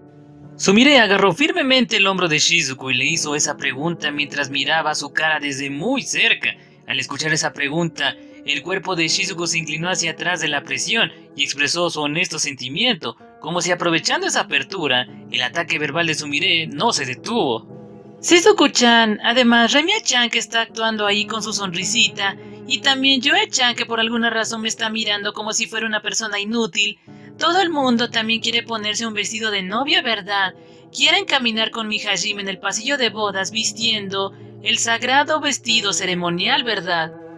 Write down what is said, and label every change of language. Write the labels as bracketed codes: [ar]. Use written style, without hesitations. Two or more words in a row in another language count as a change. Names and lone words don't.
[es] Sumire agarró firmemente el hombro de Shizuku y le hizo esa pregunta mientras miraba su cara desde muy cerca. Al escuchar esa pregunta, el cuerpo de Shizuku se inclinó hacia atrás de la presión y expresó su honesto sentimiento, como si aprovechando esa apertura, el ataque verbal de Sumire no se detuvo. Shizuku-chan, además Remia-chan que está actuando ahí con su sonrisita, y también Yoe-chan que por alguna razón me está mirando como si fuera una persona inútil. Todo el mundo también quiere ponerse un vestido de novia, ¿verdad? Quieren caminar con mi Hajime en el pasillo de bodas vistiendo el sagrado vestido ceremonial, ¿verdad?